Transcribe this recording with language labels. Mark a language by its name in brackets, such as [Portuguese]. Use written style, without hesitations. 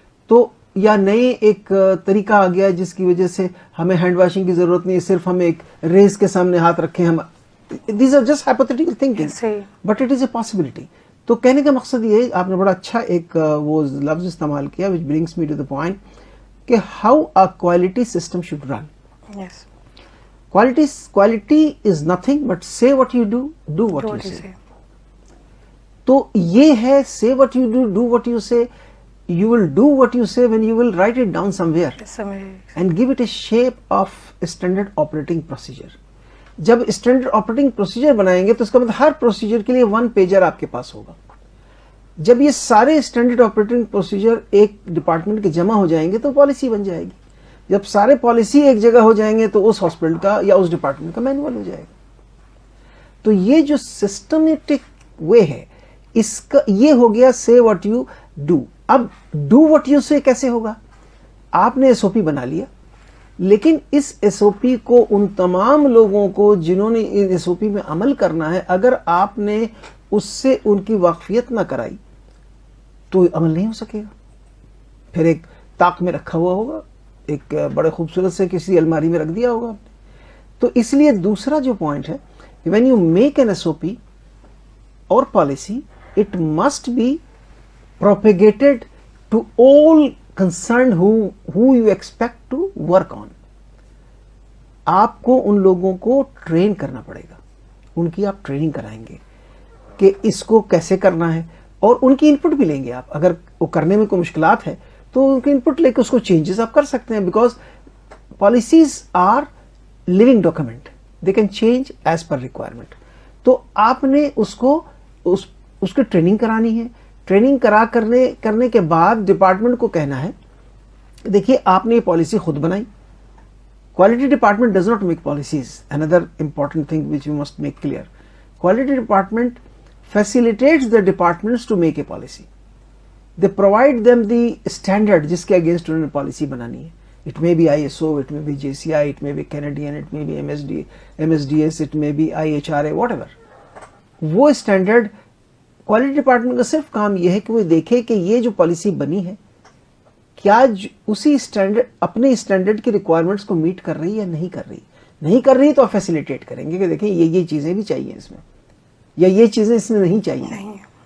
[Urdu] تو یا نئے ایک طریقہ آ گیا جس کی وجہ سے ہمیں ہینڈ واشنگ کی ضرورت نہیں ہے, صرف ہم ایک ریز کے سامنے ہاتھ رکھیں. [English] ہم these are just hypothetical thinking but it is a possibility. [Urdu] تو کہنے کا مقصد یہ ہے, آپ نے بڑا اچھا ایک وہ لفظ استعمال کیا [English] which brings me to the point [Urdu] کہ [English] how a quality system should run. Yes. Quality is nothing but say what you do what you say. [Urdu] تو یہ ہے [English] say what you do what you say. You will do what you say when you will write it down somewhere and give it a shape of standard operating procedure. [Urdu] جب standard operating procedure بنائیں گے تو اس کا مطلب ہر procedure کے لیے 1 pager آپ کے پاس ہوگا. جب یہ سارے اسٹینڈرڈ آپریٹنگ پروسیجر ایک ڈپارٹمنٹ کے جمع ہو جائیں گے تو پالیسی بن جائے گی. جب سارے پالیسی ایک جگہ ہو جائیں گے تو اس ہاسپٹل کا یا اس ڈپارٹمنٹ کا مینول ہو جائے گا. تو یہ جو سسٹمیٹک وے ہے اس کا یہ ہو گیا [English] say what you do. [Urdu] اب [English] do what you say [Urdu] کیسے ہوگا؟ آپ نے SOP بنا لیا, لیکن اس SOP کو ان تمام لوگوں کو جنہوں نے اس SOP میں عمل کرنا ہے, اگر آپ نے اس سے ان کی واقفیت نہ کرائی تو عمل نہیں ہو سکے گا. پھر ایک طاق میں رکھا ہوا ہوگا, ایک بڑے خوبصورت سے کسی الماری میں رکھ دیا ہوگا آپ نے. تو اس لیے دوسرا جو پوائنٹ ہے کہ [English] when you make an SOP or policy, it must be propagated to all concerned who you expect to work on. [Urdu] آپ کو ان لوگوں کو ٹرین کرنا پڑے گا, ان کی آپ ٹریننگ کرائیں گے کہ اس کو کیسے کرنا ہے, اور ان کی انپٹ بھی لیں گے آپ. اگر وہ کرنے میں کوئی مشکلات ہے تو ان کی انپٹ لے کے اس کو چینجز آپ کر سکتے ہیں, [English] Because policies are living document, they can change as per requirement. [Urdu] تو آپ نے اس کو اس کی ٹریننگ کرانی ہے. ٹریننگ کرنے کے بعد ڈپارٹمنٹ کو کہنا ہے دیکھیے آپ نے یہ پالیسی خود بنائی. [English] Quality department does not make policies. Another important thing which you must make clear. Quality department facilitates the departments to make a policy. They provide them the standard [Urdu] جس کے [English] against [Urdu] انہوں نے policy بنانی ہے. [English] It may be ISO, it may be JCI, it may be Canadian, it may be MSDS, it may be IHRA, whatever. [Urdu] وہ standard quality department کا صرف کام یہ ہے کہ وہ دیکھے کہ یہ جو پالیسی بنی ہے کیا اسی اسٹینڈرڈ اپنے اسٹینڈرڈ کی ریکوائرمنٹس کو میٹ کر رہی ہے یا نہیں کر رہی. نہیں کر رہی تو فیسیلیٹیٹ کریں گے کہ دیکھیں یہ چیزیں بھی چاہیے اس میں, یا یہ چیزیں اس میں نہیں چاہیے.